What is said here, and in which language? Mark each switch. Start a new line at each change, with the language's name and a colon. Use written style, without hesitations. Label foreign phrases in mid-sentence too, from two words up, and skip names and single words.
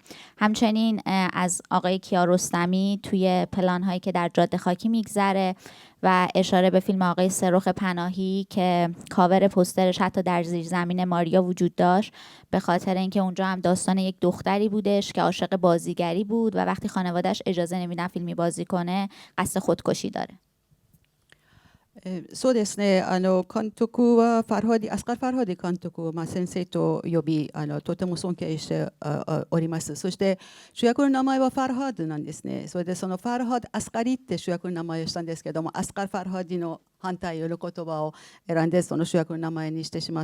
Persian: همچنین از آقای کیارستمی توی پلان‌هایی که در جاده خاکی میگذره و اشاره به فیلم آقای سرخ پناهی که کاور پوسترش حتی در زیرزمین ماریا وجود داشت، به خاطر اینکه اونجا هم داستان یک دختری بودش که عاشق بازیگری بود و وقتی خانواده‌اش اجازه نمیدن فیلمی بازی کنه قصد خودکشی داره.
Japanese: そうですね、監督はファルハディ、アスカル・ファルハディ監督を先生と呼びとても尊敬しております。そして主役の名前はファルハディなんですね。それでそのファルハディ・アスカリって主役の名前をしたんですけども、アスカル・ファルハディの反対の言葉を選んでその主役の名前にしてしま